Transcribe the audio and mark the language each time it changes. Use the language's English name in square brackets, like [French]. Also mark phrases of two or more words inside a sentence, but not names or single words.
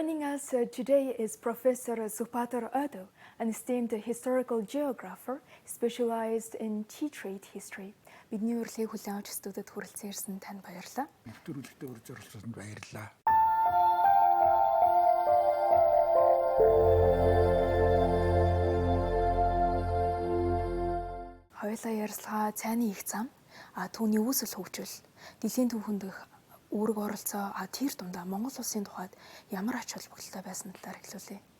[English] us today is Professor Supatar Odo, an esteemed historical geographer specialized in tea trade history. [Mongolian] Бидний урилгыг хүлээн авч студид хүрэлцэн ирсэн танд баярлалаа. Нэвтрүүлэгтээ урьж оролцсонд баярлалаа. Хоёулаа ярилцлага цайны их зам, түүний үүсэл хөгжил, дэлхийн түүхэнд үүрэг оролцоо тэр дундаа Монгол улсын тухайд ямар ач холбогдолтой байсан талаар хэлүүлье.